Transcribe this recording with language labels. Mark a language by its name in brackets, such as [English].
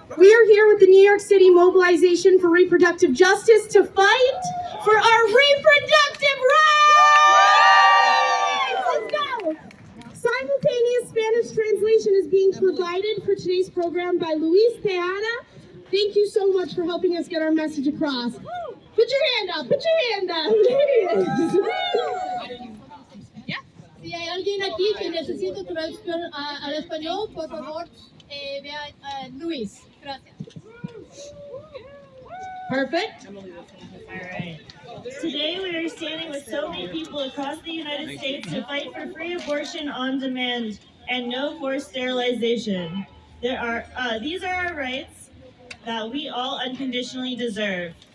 [English] We are here with the New York City Mobilization for Reproductive Justice to fight for our reproductive rights! Let's go! Simultaneous Spanish translation is being provided for today's program by Luis Teana. Thank you so much for helping us get our message across. Put your hand up, put your hand up. There it is. [Spanish] Si hay alguien aquí que necesita traducción al español, por favor, vea Luis. Gracias. [English] Perfect. All right. Today we are standing with so many people across the United States to fight for free abortion on demand and no forced sterilization. These are our rights that we all unconditionally deserve.